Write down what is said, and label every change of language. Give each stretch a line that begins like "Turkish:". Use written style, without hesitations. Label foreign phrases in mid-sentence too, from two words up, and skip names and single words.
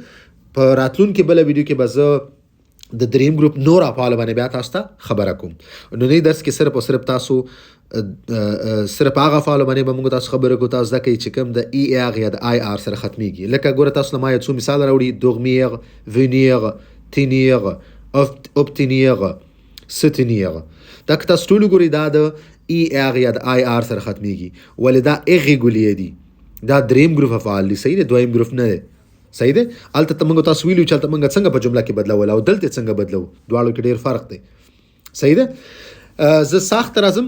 Pashto: په راتلونکي بله ویډیو کې به زه د دریم ګروپ نور افعالو باندې بیا تاسو ته خبره کوم. نننی درس کې صرف او صرف تاسو صرف هغه افعالو باندې به موږ تاسو خبره کوو تاسو زده کوئ چې کوم د ای آر یا د آی آر سره ختمیږي. لکه ګوره تاسو له ما یو څو مثال راوړي:
French: dormir، venir، tenir، obtenir، soutenir.
Pashto: دا که تاسو ټول ګورئ دا د ای آر یا د آی آر سره ختمیږي، ولې دا ایریګولیر دي. دا دریم ګروپ افعال دي. صحیح دی. دویم ګروپ نه دی. صحیح دی. هلته موږ تاسو ویلو چې هلته موږ څنګه په جمله کې بدلول او دلته څنګه بدلو، دواړو کې ډېر فرق دی. صحیح دی. زه ساخت راځم.